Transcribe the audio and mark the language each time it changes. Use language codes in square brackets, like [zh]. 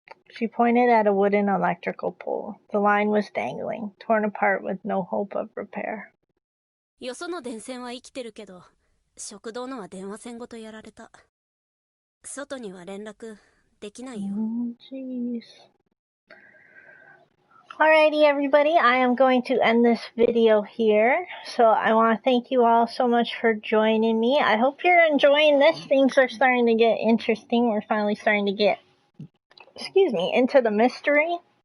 [en] She pointed at a wooden electrical pole. The line was dangling, torn apart with no hope of repair. [ja] よその電線は生きてるけど、食堂のは電話線ごとやられた。外には連絡できないよ。 [en] Jeez. Alrighty, everybody, I am going to end this video here. So I want to thank you all so much for joining me. I hope you're enjoying this. Things are starting to get interesting. We're finally starting to get, into the mystery.